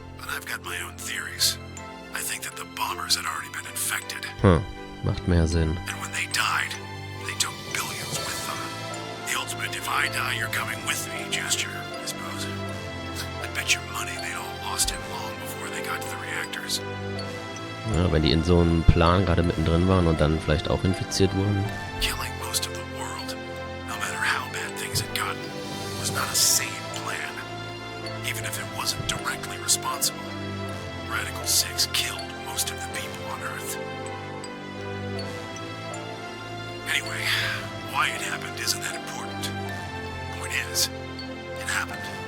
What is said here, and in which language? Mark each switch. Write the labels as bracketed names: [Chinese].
[English] But I've got my own theories. I think that the bombers had already been infected. [German] Macht mehr Sinn. [English] And when they died, they took billions with them. The ultimate if I die, you're coming with me gesture, I suppose. I bet your money they'd all lost him long before they got to the reactors. [German] Ja, wenn die in so einem Plan gerade mittendrin waren und dann vielleicht auch infiziert wurden. [English] Killing most of the world, no matter how bad things had gotten, was not a sane plan. Even if it wasn't directly responsible. Radical 6 killed most of the people on Earth. Anyway, why it happened isn't that important. Point is, it happened.